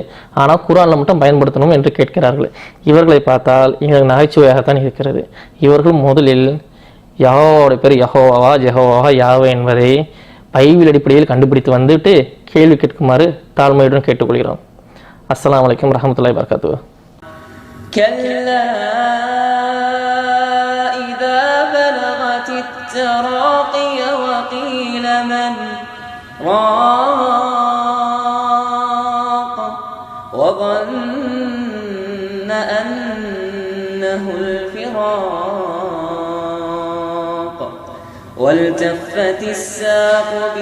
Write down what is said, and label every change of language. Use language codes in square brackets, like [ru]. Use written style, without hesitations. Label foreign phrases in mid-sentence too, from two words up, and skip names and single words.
[ta] ஆனால் குர்ஆனில் மட்டும் பயன்படுத்தணும் என்று கேட்கிறார்கள். இவர்களை பார்த்தால் எங்களுக்கு நகைச்சுவையாகத்தான் இருக்கிறது. இவர்கள் முதலில் யெகோவாவுடைய பேர் யெகோவா, ஜெஹோவா, யாவே என்பதை பைபிள் அடிப்படையில் கண்டுபிடித்து வந்துட்டு கேள்வி கேட்குமாறு தாழ்மையுடன் கேட்டுக்கொள்கிறோம். [ar] السلام عليكم ورحمة الله وبركاته. كلا إذا بلغت التراقي وقيل من راق وظن أنه الفراق والتفت الساق